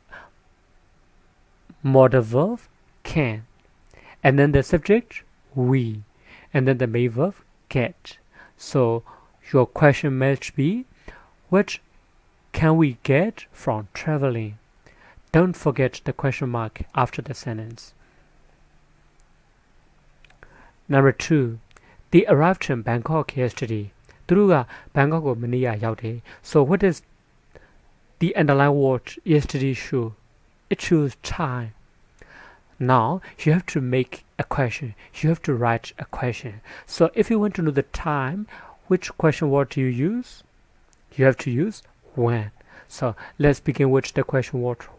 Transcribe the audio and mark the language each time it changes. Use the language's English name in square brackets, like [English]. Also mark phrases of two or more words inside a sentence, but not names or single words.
[English] modal verb can and then the subject we and then the main verb get so your question must be what can we get from traveling don't forget the question mark after the sentence number 2 they arrived in Bangkok yesterday [Burmese] သူတို့က Bangkok ကိုမနေ့ကရောက်တယ် [English] so what is the underlying word yesterday show it shows time now you have to make a question you have to write a question so if you want to know the time which question word do you use you have to use when so let's begin with the question word